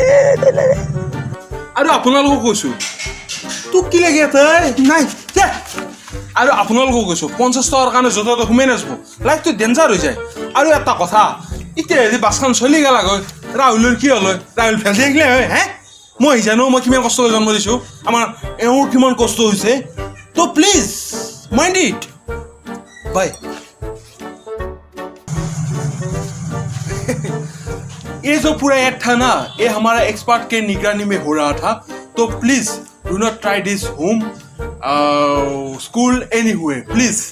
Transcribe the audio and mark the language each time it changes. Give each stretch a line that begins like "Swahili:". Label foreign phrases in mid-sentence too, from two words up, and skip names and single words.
Assamese: আৰু আপোনালোকক কৈছো তোক কি লাগে তই নাই আৰু আপোনালোকক কৈছো 50 টকাৰ কাৰণে যত তত ঘুমাই নাযাব
English: life danger
Assamese: হৈ যায় আৰু এটা কথা এতিয়া যদি বাছখন চলি গেল গৈ ৰাহুলৰ কি হ'ল ৰাহুল ফেল থাকিলে হয় হে মই জানো মই কিমান কষ্ট জন্ম দিছোঁ আমাৰ এওঁৰ কিমান কষ্ট হৈছে তো
English: please mind it bye
Hindi: ये जो पूरा ऐड था ना ये हमारा एक्सपर्ट के निगरानी में हो रहा था तो
English: please do not try this home school anywhere please